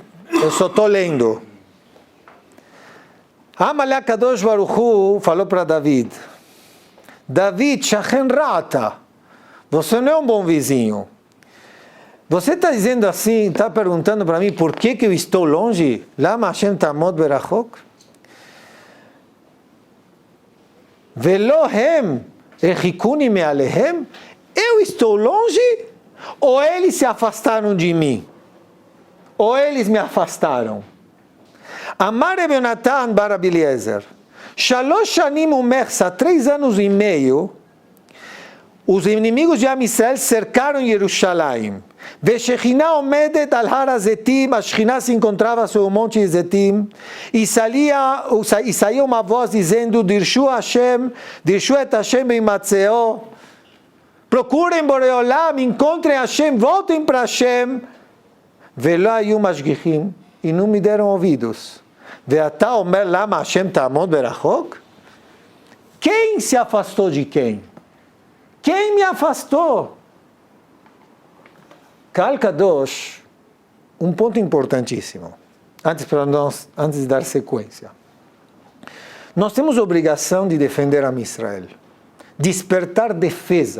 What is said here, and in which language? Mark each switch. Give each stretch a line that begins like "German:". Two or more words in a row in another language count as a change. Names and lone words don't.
Portuguese: Eu só estou lendo. Amalek Kadosh Baruch Hu falou para David.
Hebrew: David, שכן רע אתה.
Portuguese: Você não é um bom vizinho. Você está dizendo assim, está perguntando para mim por que eu estou longe?
Hebrew: למה השם תעמוד ברחוק. והם הרחיקוני מעליהם.
Portuguese: Eu estou longe ou eles se afastaram de mim? Ou eles me afastaram?
Hebrew: אמר רבי יונתן בר רבי אליעזר. שלוש שנים ומחצה,
Portuguese: 3 anos e meio, os inimigos de Am Israel cercaram Jerusalém.
Hebrew: והשכינה עומדת על הר הזיתים,
Portuguese: a Shechina se encontrava sobre o monte de Zetim, e saía uma voz dizendo,
Hebrew: דרשו השם, דרשו את השם בהמצאו,
Portuguese: procurem Boreolam, encontrem Hashem, voltem para Hashem,
Hebrew: ולא היו משגיחים,
Portuguese: e não me deram ouvidos.
Hebrew: ועתה אומר למה השם תעמוד ברחוק?
Portuguese: Quem se afastou de quem? Quem me afastou?
Hebrew: קהל קדוש,
Portuguese: um ponto importantíssimo, antes de dar sequência. Nós temos a obrigação de defender a Israel, despertar defesa.